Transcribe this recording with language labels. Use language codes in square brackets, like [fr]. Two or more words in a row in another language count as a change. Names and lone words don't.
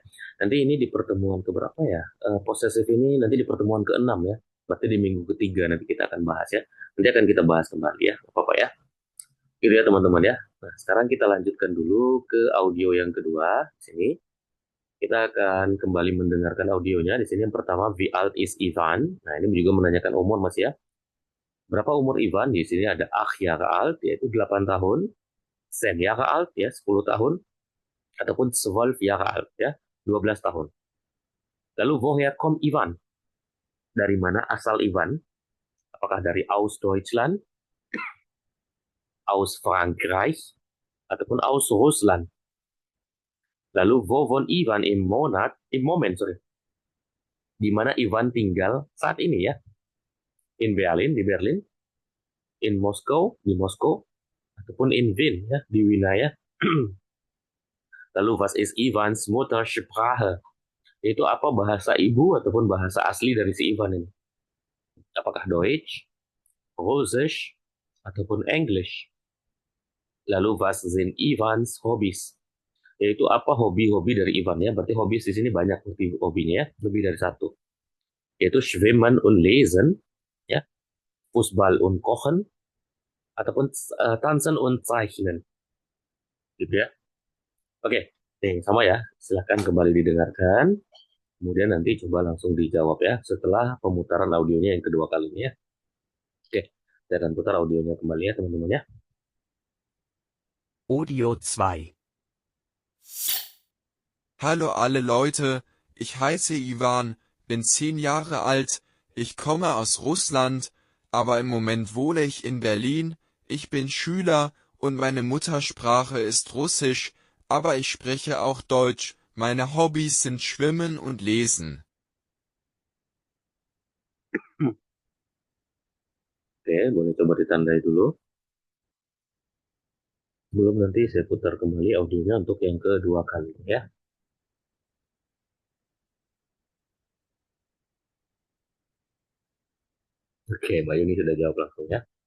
[id] Nanti ini di pertemuan keberapa ya? Posesif ini nanti di pertemuan ke-6 ya. Berarti di minggu ketiga nanti kita akan bahas ya. Nanti akan kita bahas kembali ya, apa-apa ya. Gitu ya teman-teman ya. Nah, sekarang kita lanjutkan dulu ke audio yang kedua. Di sini kita akan kembali mendengarkan audionya. Di sini yang pertama, [de] wie alt is Ivan? [id] Nah, ini juga menanyakan umur Mas ya. Berapa umur Ivan? Di sini ada 8 [de] Jahre alt, [id] yaitu 8 tahun. [de] 10 Jahre alt, [id] ya, 10 tahun. Ataupun 12 [de] Jahre alt, [id] ya, 12 tahun. Lalu, [de] woher kommt [id] Ivan? Dari mana asal Ivan? Apakah dari [de] aus Deutschland, aus Frankreich, [id] ataupun [de] aus Russland? Lalu, wo wohnt Ivan im Moment, [id] sorry. Di mana Ivan tinggal saat ini ya? In Berlin, di Berlin. In Moskow, di Moskow. Ataupun in Wien, ya, di wilayah. Lalu, [de] was ist Ivans Muttersprache? [id] Itu apa bahasa ibu ataupun bahasa asli dari si Ivan ini? [de] Apakah Deutsch, Russisch, [id] ataupun English? Lalu, [de] was sind Ivans Hobbys? [id] Yaitu apa hobi-hobi dari Ivan ya? Berarti hobi di sini banyak hobinya ya, lebih dari satu. [de] Yaitu Schwimmen und Lesen, ya, Fußball und Kochen, ataupun Tanzen und Zeichnen. [id] Gitu ya. Oke, sama ya. Silahkan kembali didengarkan. Kemudian nanti coba langsung dijawab ya setelah pemutaran audionya yang kedua kalinya ya. Oke, saya akan putar audionya kembali ya teman-teman ya. Audio 2. [de] Hallo alle Leute, ich heiße Ivan, bin 10 Jahre alt, ich komme aus Russland, aber im Moment wohne ich in Berlin, Ich bin Schüler und meine Muttersprache ist Russisch, aber ich spreche auch Deutsch. Meine Hobbys sind Schwimmen und Lesen. [id] Oke, boleh coba ditandai dulu. Belum, nanti saya putar kembali audionya untuk yang kedua kali ya. Oke, Mbak Yuni sudah jawab langsung ya.